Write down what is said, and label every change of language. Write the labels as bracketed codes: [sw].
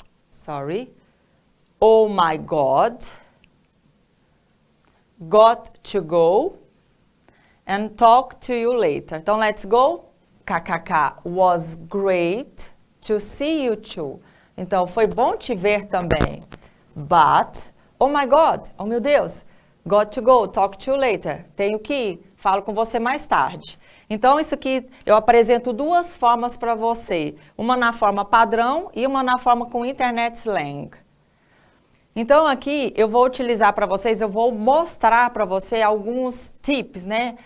[en] Sorry. Oh my God. Got to go and talk to you later. Então, let's go. KKK, was great to see you too. [pt] Então, foi bom te ver também. [en] But, oh my God, [pt] oh meu Deus, [en] got to go, talk to you later. [pt] Tenho que ir, falo com você mais tarde. Então, isso aqui eu apresento duas formas para você. Uma na forma padrão e uma na forma com internet slang. Então, aqui eu vou utilizar para vocês, eu vou mostrar para você alguns tips, né?